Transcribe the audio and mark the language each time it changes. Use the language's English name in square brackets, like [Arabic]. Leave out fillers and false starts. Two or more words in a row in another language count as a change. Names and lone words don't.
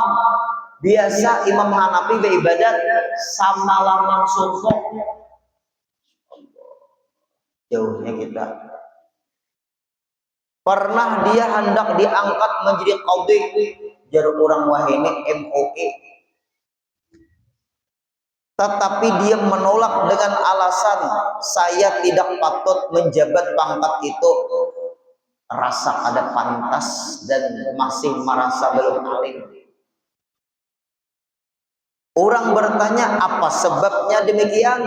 [Banjar] Biasa Imam Hanafi beribadat samalaman subuh. [Indonesian] Jauhnya kita. [Banjar] Pernah dia hendak diangkat menjadi qadhi, jar orang wahini MOE. [Indonesian] Tetapi dia menolak dengan alasan saya tidak patut menjabat pangkat itu. Rasa ada pantas dan masih merasa belum alim. Orang bertanya apa sebabnya demikian?